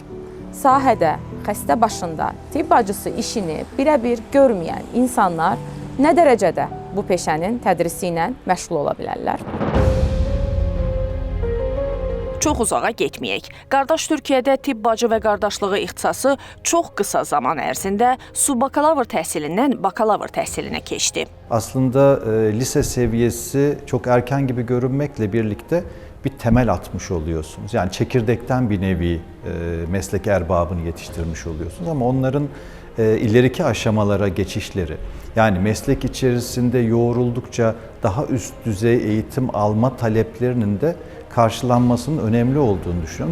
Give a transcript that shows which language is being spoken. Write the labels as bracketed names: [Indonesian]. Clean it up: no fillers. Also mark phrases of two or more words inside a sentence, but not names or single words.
[Azerbaijani] Sahədə, xəstə başında tibb bacısı işini birə-bir görməyən insanlar nə dərəcədə bu peşənin tədrisi ilə məşğul ola bilərlər? Çox uzağa getməyək. Qardaş Türkiyədə tibb bacı və qardaşlığı ixtisası çox qısa zaman ərzində subakalavr təhsilindən bakalavr təhsilinə keçdi. [Turkish] Aslında lise seviyesi çok erken gibi görünmekle birlikte bir temel atmış oluyorsunuz. Yani çekirdekten bir nevi meslek erbabını yetiştirmiş oluyorsunuz ama onların ileriki aşamalara geçişleri, yani meslek içerisinde yoğruldukça daha üst düzey eğitim alma taleplerinin de karşılanmasının önemli olduğunu düşünüyorum.